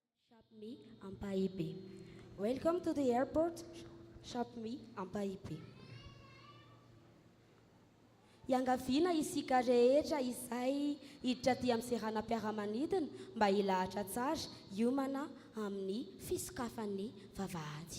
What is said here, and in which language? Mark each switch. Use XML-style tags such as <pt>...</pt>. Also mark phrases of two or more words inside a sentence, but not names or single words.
<en>Shapmi Ampaipe. Welcome to the airport, Shapmi Ampaipe.</en> <mg>Iangaviana isika rehetra izay hiditra aty amin'ny seranam-piaramanidina mba hilahatra tsara hiomana amin'ny fisokafan'ny vavahady.</mg>